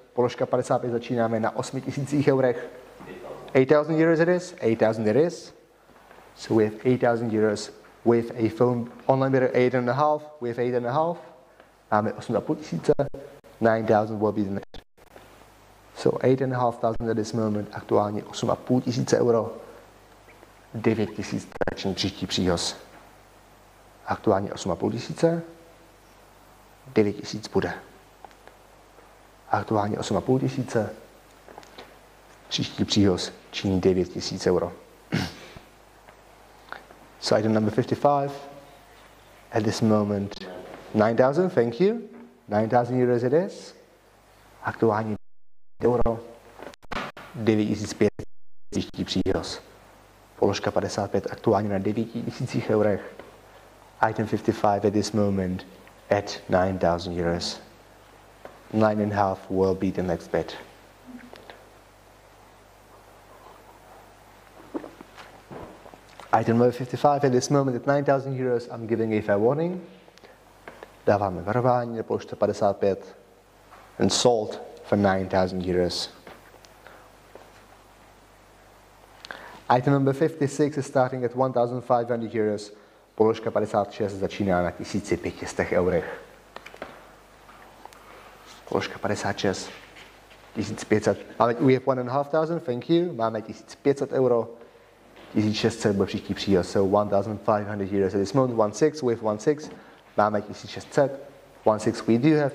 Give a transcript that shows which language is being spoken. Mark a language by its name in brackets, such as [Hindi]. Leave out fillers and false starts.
[Czech] Položka 55 začínáme na 8,000 eurech. [English] 8,000 euros it is. 8,000 it is. So we have 8,000 euros with a phone online bidder 8.5. We have 8.5. [Czech] Máme 8,500. [English] 9,000 will be the next. So 8,500 at this moment. [Czech] Aktuálně 8,500 euro. 9,000 tační příští příhoz. Aktuálně 8,500. 9,000 bude. Aktuálně 8,500. Příští příhoz činí 9,000 euro. [English] So item number 55. At this moment 9,000, thank you. 9,000 euros it is. [Czech] Aktuálně euro. 9,500 příští příhoz. Položka 55 aktuálně na 9,000 eurech. [English] Item 55 at this moment at 9,000 euros. 9.5 will be the next bid. Item number 55 at this moment at 9,000 euros. I'm giving a fair warning. [Czech] Dáváme varování na položce 55 [English] and sold for 9,000 euros. Item number 56 is starting at 1,500 euros. [Czech] Položka 56 začíná na 1,500 eurech. Položka 56, 1,500. Máme, [English] we have 1,500, thank you. [Czech] Máme 1,500 euro. 1,600 byl příští příhoz. [English] So 1,500 euros at this moment. 1,6 with 1,6. [Czech] Máme 1,600. [English] 1,6 we do have.